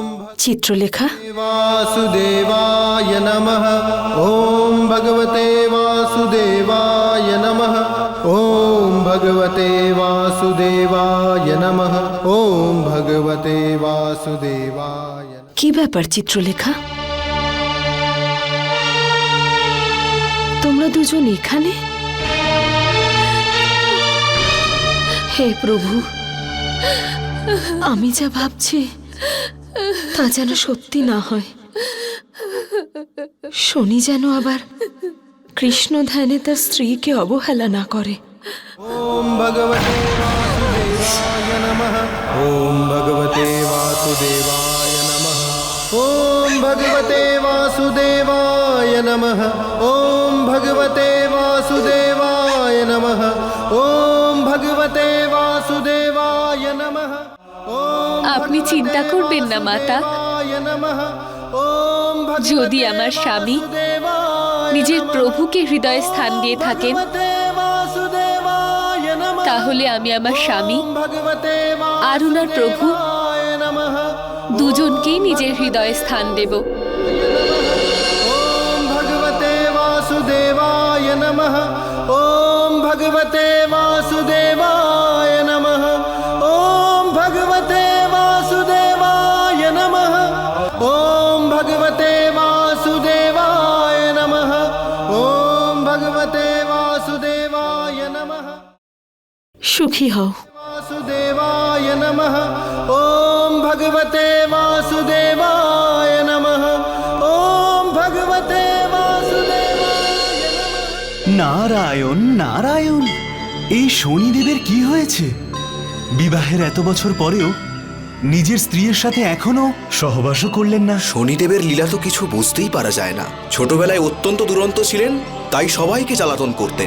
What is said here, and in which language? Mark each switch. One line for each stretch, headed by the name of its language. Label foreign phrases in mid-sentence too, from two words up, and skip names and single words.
Bangla: চিত্রলেখা,
Sanskrit: वासुदेवाय नमः। ॐ भगवते वासुदेवाय नमः। ॐ भगवते वासुदेवाय नमः। ॐ भगवते वासुदेवाय।
Bangla: কি ব্যাপার চিত্রলেখা? তোমরা দুজন এখানে? হে প্রভু, আমি যা ভাবছি তা যেন সত্যি না হয়। শনি যেন আবার কৃষ্ণ ধ্যানে তার স্ত্রীকে অবহেলা না করে।
Sanskrit: ॐ भगवते वासुदेवाय नमः। ॐ भगवते वासुदेवाय नमः। ॐ भगवते वासुदेवाय नमः। ॐ भगवते वासुदेवाय नमः। ॐ भगवते वासुदेवाय नमः। ॐ
Bangla: আপনি চিন্তা করবেন না মাতা।
Sanskrit: वासुदेवाय नमः। ॐ भगवते
Bangla: যদি আমার স্বামী
Sanskrit: वासुदेवाय
Bangla: নিজের
Sanskrit: नमः।
Bangla: প্রভুকে হৃদয়ে স্থান দিয়ে থাকেন,
Sanskrit: भगवते वासुदेवाय नमः।
Bangla: তাহলে আমি আমার স্বামী
Sanskrit: भगवते
Bangla: আর উনার প্রভু
Sanskrit: वासुदेवाय नमः।
Bangla: দুজনকেই নিজের হৃদয়ে স্থান দেব।
Sanskrit: ॐ भगवते वासुदेवाय नमः। ॐ भगवते वासुदेवाय नमः। ॐ भगवते वासुदेवाय नमः। ॐ भगवते वासुदेवाय नमः। ॐ भगवते वासुदेवाय नमः।
Bangla: সুখী হও।
Sanskrit: वासुदेवाय नमः। ॐ भगवते वासुदेवाय नमः। ॐ भगवते वासुदेवाय नमः।
Bangla: নারায়ণ নারায়ণ, এই শনিদেবের কি হয়েছে? বিবাহের এত বছর পরেও নিজের স্ত্রীর সাথে এখনো সহবাসও করলেন না। শনিদেবের লীলা তো কিছু বুঝতেই পারা যায় না। ছোটবেলায় অত্যন্ত দুরন্ত ছিলেন, তাই সবাইকে জ্বালাতন করতেন।